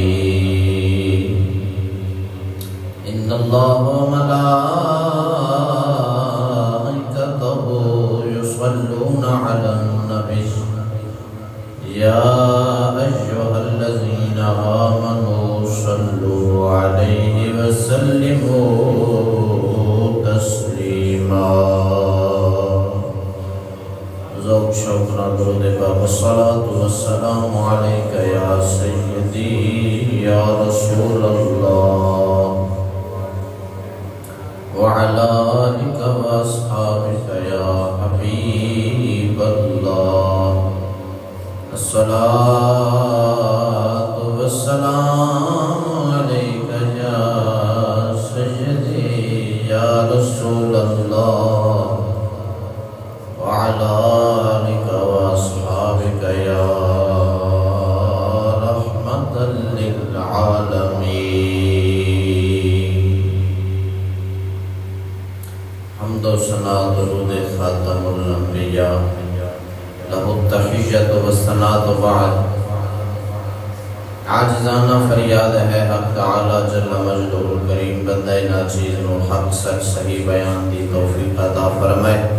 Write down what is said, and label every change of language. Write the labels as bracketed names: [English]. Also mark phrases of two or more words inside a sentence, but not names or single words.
[Arabic] إن الله وملائكته يصلون على النبي يا أيها الذين آمنوا صلوا عليه وسلموا تسليما. [Punjabi] ذوق شوقنا درود پاک [Arabic] الصلاة والسلام عليك يا سيدي يا رسول الله وعلى آلك وأصحابك يا حبيب الله. الصلاة والسلام عليك يا سيدي يا رسول الله وعلى آلك وأصحابك يا رحمة للعالمين. [Punjabi] حمد و ثنا درود خاتم الانبیاء [Arabic] لہ التحیت و الثناء [Punjabi] بعد. عاجزانہ فریاد ہے حق تعالی جل مجدہ الکریم بندہ ناچیز نو حق سچ صحیح بیان دی توفیق عطا فرمائے.